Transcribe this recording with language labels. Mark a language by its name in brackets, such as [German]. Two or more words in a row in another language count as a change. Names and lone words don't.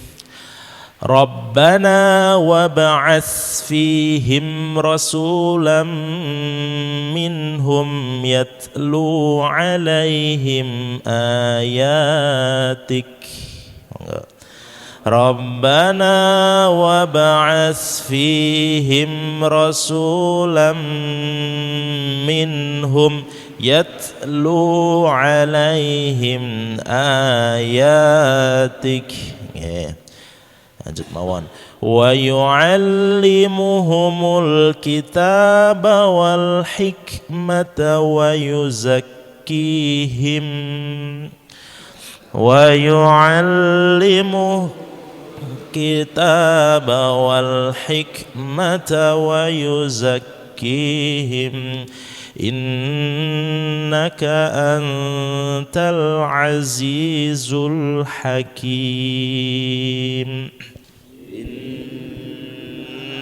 [Arabic] ربنا وابعث فيهم رسولا منهم يتلو عليهم آياتك. ربنا وابعث فيهم رسولا منهم يتلو عليهم آياتك. [Javanese] Lanjut mawon. [Arabic] ويعلمهم الكتاب والحكمة ويزكيهم ويعلمهم الكتاب والحكمة ويزكيهم إنك أنت العزيز الحكيم.